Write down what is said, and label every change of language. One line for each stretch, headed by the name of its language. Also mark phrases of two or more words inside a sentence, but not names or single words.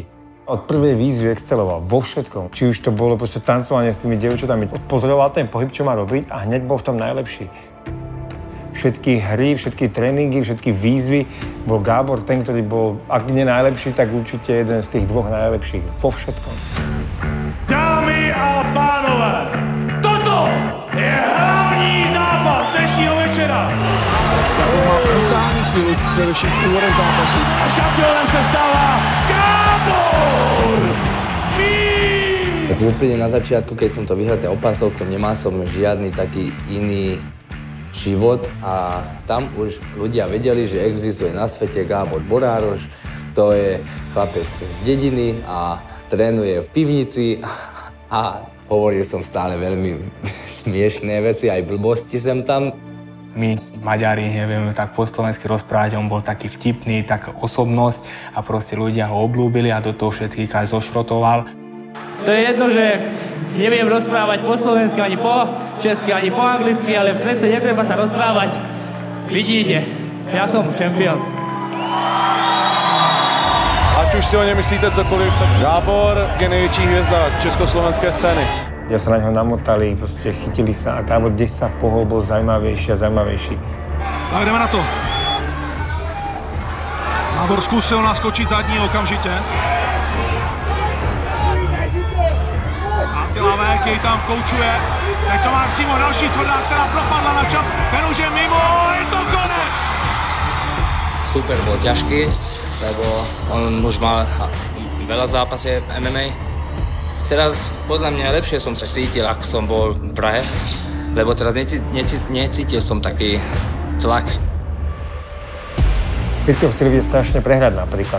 Slovak: Od prvej výzvy exceloval vo všetkom. Či už to bolo proste tancovanie s tými dievčatami. Pozoroval ten pohyb, čo má robiť a hneď bol v tom najlepší. Všetky hry, všetky tréningy, všetky výzvy bol Gábor ten, ktorý bol, ak nie najlepší, tak určite jeden z tých dvoch najlepších. Vo všetkom.
Czech: Dámy a pánové, toto je hlavní zápas dnešního večera. Gábor má brutální sílu, především v úvodech zápasu. A šampiónem se stává Gábor Víz!
Slovak: Tak úplne na začiatku, keď som to vyhral ten opasok, nemal som žiadny taký iný život a tam už ľudia vedeli, že existuje na svete Gábor Borároš. To je chlapec z dediny a trénuje v pivnici a hovoril som stále veľmi smiešné veci, aj blbosti sem tam. My, Maďari, nevieme tak po slovensky rozprávať, on bol taký vtipný, tak osobnosť a proste ľudia ho obľúbili a do toho všetkých aj zošrotoval. To je jedno, že neviem rozprávať po slovensky, ani po česky, ani po anglicky, ale v klece netreba sa rozprávať. Vidíte, ja som šampión.
Czech: Ať už si o ně myslíte cokoliv, tak Gábor je největší hvězda československé scény.
Slovak: Ja sa na ňo namotali, proste chytili sa a Gábor, kde sa pohol, bol zaujímavejší a zaujímavejší.
Czech: Tak jdeme na to. Gábor zkusil naskočit zadní okamžitě. A Tylavek jej tam koučuje. Teď to má přímo další tvrdá, která propadla na čap. Ten už je mimo a je to konec.
Slovak: Super bol ťažký, lebo on už mal veľa zápasov MMA. Teraz podľa mňa lepšie som sa cítil, ako som bol v Prahe, lebo teraz necítil som taký tlak. Keď si ho chceli vidieť strašne prehrať napríklad.